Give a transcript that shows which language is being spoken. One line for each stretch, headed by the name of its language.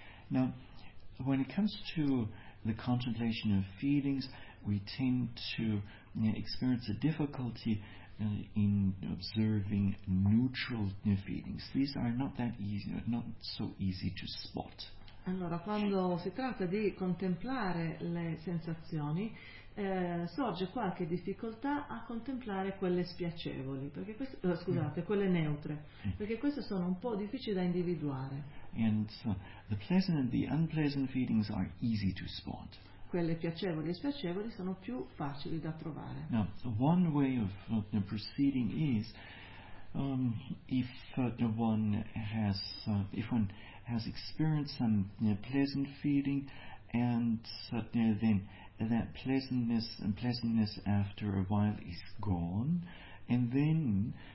English: Now, when it comes to the contemplation of feelings, we tend to experience a difficulty in observing neutral feelings. These are not that easy, not so easy to spot.
Italian: Allora, quando si tratta di contemplare le sensazioni, sorge qualche difficoltà a contemplare quelle spiacevoli, perché queste, quelle neutre, perché queste sono un po' difficili da individuare.
English: And so the pleasant and the unpleasant feelings are easy to spot.
Italian: Quelle piacevoli e spiacevoli sono più facili da trovare.
English: Now, one way of proceeding is if one has experienced some pleasant feeling, and then that pleasantness after a while is gone, and then